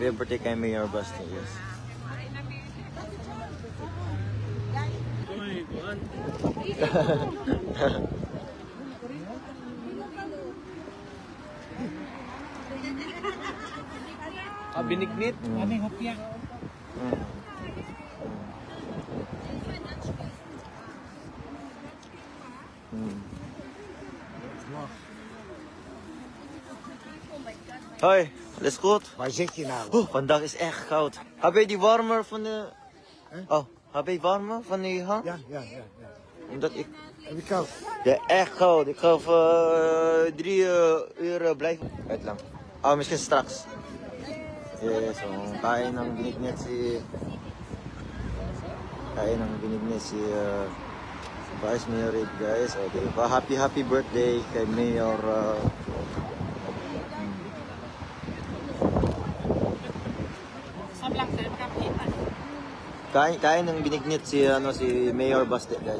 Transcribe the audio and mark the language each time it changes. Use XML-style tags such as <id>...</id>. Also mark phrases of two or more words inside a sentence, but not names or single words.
<en>Happy birthday kay Mayor Baste, yes.</en> <ceb>Uy, kuhan. Binignit? Aming hopya.</ceb> <nl>Hoi, alles goed? Waar zit je nou? Vandaag is echt koud. Heb je die warmer van de... heb je warmer van die hand? Ja. Omdat ik... Heb je koud? Ja, echt koud. Ik ga 3 uur blijven.</nl> <tl>Wait lang. Miss Strax. Yes, so kain ng binignit si Vice Mayor Ed, guys. Okay,</tl> <en>happy birthday</en> <tl>kay Mayor kain ng binignit si Mayor Baste, guys.</tl>